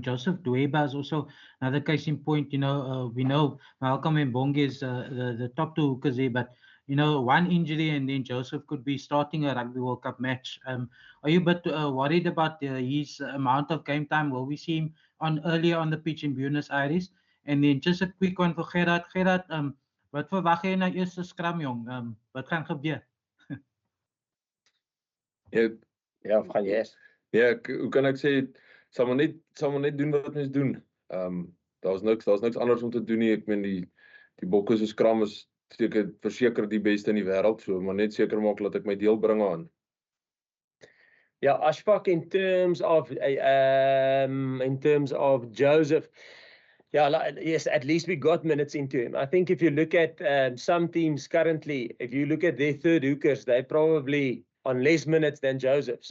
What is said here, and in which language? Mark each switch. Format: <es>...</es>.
<en>Joseph Dweba is also another case in point. You know, we know Malcolm and Bongi is the top 2 hookers there, but you know, one injury and then Joseph could be starting a Rugby World Cup match. Are you a bit worried about his amount of game time? Will we see him earlier on the pitch in Buenos Aires? And then just a quick one for Gerard.</en> <af>Gerard, wat verwag jy na eerste scrum, jong? Wat gaan gebeur? Ja, gaan jy? Ja, hoe kan ek sê, sal maar net doen wat mens doen. Daar's niks anders om te doen nie. Ek meen die bokke se scrum is verseker die beste in die wêreld, so maar net seker maak dat ek my deel bring aan.</af> <en>Yeah, Ashfaq, in terms of Joseph, yeah, yes, at least we got minutes into him. I think if you look at some teams currently, if you look at their third hookers, they're probably on less minutes than Joseph.</en>